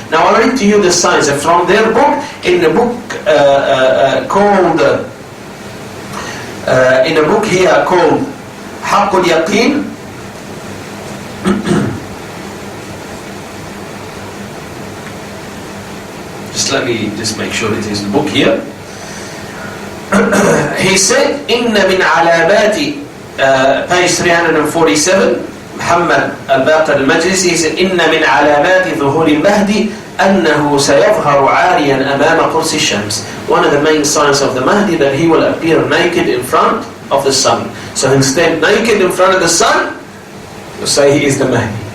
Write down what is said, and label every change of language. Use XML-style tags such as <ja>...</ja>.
<en>Now I'll read to you the signs from their book, in the book called, in a book here called Haqqul Yaqeen. Just let me just make sure it is the book here.</en> <ar>He said, إن من علامات page 347 محمد الباقر المجلسي, he said إن من علامات ظهور المهدي أنه سيظهر عاريا أمام قرص الشمس.</ar> <en>One of the main signs of the Mahdi that he will appear naked in front of the sun. So he'll stand naked in front of the sun, you say he is the Mahdi.</en>